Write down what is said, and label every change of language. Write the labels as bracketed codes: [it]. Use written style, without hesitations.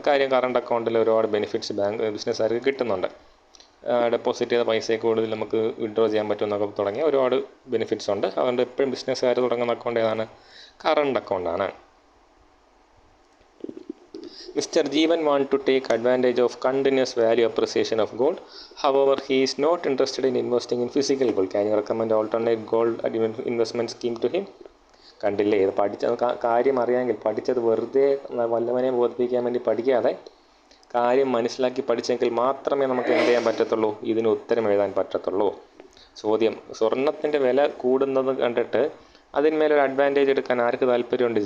[ml] കാര്യം കറണ്ട് അക്കൗണ്ടിൽ ഒരുപാട് ബെനിഫിറ്റ്സ് ബിസിനസ്സുകാർക്ക് കിട്ടുന്നുണ്ട്. ഡെപ്പോസിറ്റ് ചെയ്ത പൈസയെ കൂടുതൽ നമുക്ക് വിഡ്രോ ചെയ്യാൻ പറ്റുമെന്നൊക്കെ തുടങ്ങിയ ഒരുപാട് ബെനിഫിറ്റ്സ് ഉണ്ട്. അതുകൊണ്ട് എപ്പോഴും ബിസിനസ്സുകാർ തുടങ്ങുന്ന അക്കൗണ്ട് ഏതാണ്? Current അക്കൗണ്ടാണ്. [en] Mr. Jeevan want to take advantage of continuous value appreciation of gold. However, he is not interested in investing in physical gold. Can you recommend alternate gold investment scheme to him? [ml] കണ്ടില്ലേ, ഇത് കാര്യം അറിയാമെങ്കിൽ, പഠിച്ചത് വെറുതെ വല്ലവനെ ബോധിപ്പിക്കാൻ വേണ്ടി പഠിക്കാതെ കാര്യം മനസ്സിലാക്കി പഠിച്ചെങ്കിൽ മാത്രമേ നമുക്ക് എന്ത് ചെയ്യാൻ പറ്റത്തുള്ളൂ, ഇതിന് ഉത്തരം എഴുതാൻ പറ്റത്തുള്ളൂ. ചോദ്യം, സ്വർണത്തിൻ്റെ വില കൂടുന്നത് കണ്ടിട്ട് അതിന്മേലൊരു അഡ്വാൻറ്റേജ് എടുക്കാൻ ആർക്ക് താല്പര്യമുണ്ട്?